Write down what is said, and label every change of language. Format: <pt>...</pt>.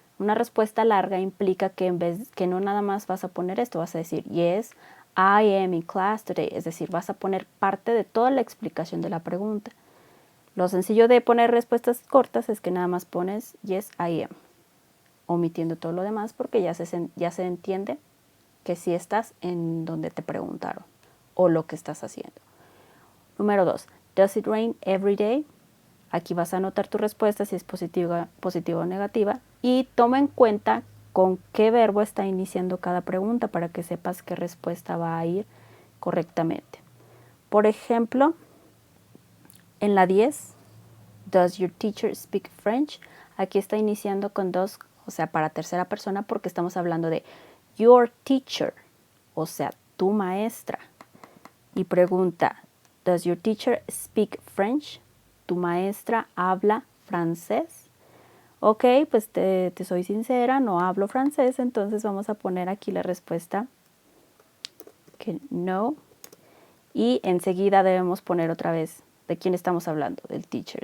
<es>Una respuesta larga implica que en vez que no nada más vas a poner esto, vas a decir</es> <en>yes, I am in class today,</en> <es>es decir, vas a poner parte de toda la explicación de la pregunta. Lo sencillo de poner respuestas cortas es que nada más pones</es> <en>yes, I am,</en> <es>omitiendo todo lo demás porque ya se entiende que sí estás en donde te preguntaron o lo que estás haciendo. Número 2,</es> <en>does it rain every day?</en> <es>Aquí vas a anotar tu respuesta si es positiva o negativa y toma en cuenta con qué verbo está iniciando cada pregunta para que sepas qué respuesta va a ir correctamente. Por ejemplo, en la 10,</es> <en>does your teacher speak French?</en> <es>Aquí está iniciando con does, o sea, para tercera persona porque estamos hablando de</es> <en>your teacher,</en> <es>o sea, tu maestra. Y pregunta,</es> <en>does your teacher speak French?</en> <es>¿Tu maestra habla francés? Ok, pues te soy sincera, no hablo francés, entonces vamos a poner aquí la respuesta que no. Y enseguida debemos poner otra vez de quién estamos hablando, del teacher.</es>